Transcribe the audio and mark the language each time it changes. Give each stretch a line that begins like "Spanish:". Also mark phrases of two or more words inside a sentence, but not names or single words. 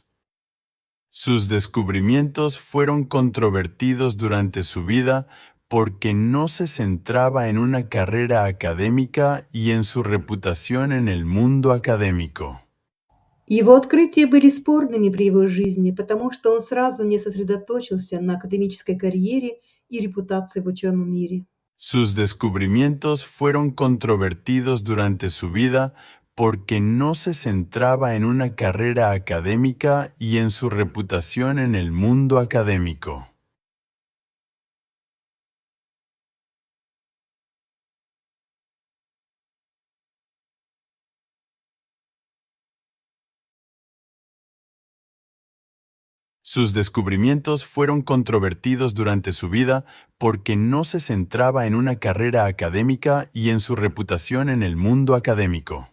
Spanish: Sus descubrimientos fueron controvertidos durante su vida porque no se centraba en una carrera académica y en su reputación en el mundo académico.
Russian: Его открытия были спорными при его жизни, потому что он сразу не сосредоточился на академической карьере и репутации в ученом мире.
Spanish: Sus descubrimientos fueron controvertidos durante su vida porque no se centraba en una carrera académica y en su reputación en el mundo académico. Sus descubrimientos fueron controvertidos durante su vida porque no se centraba en una carrera académica y en su reputación en el mundo académico.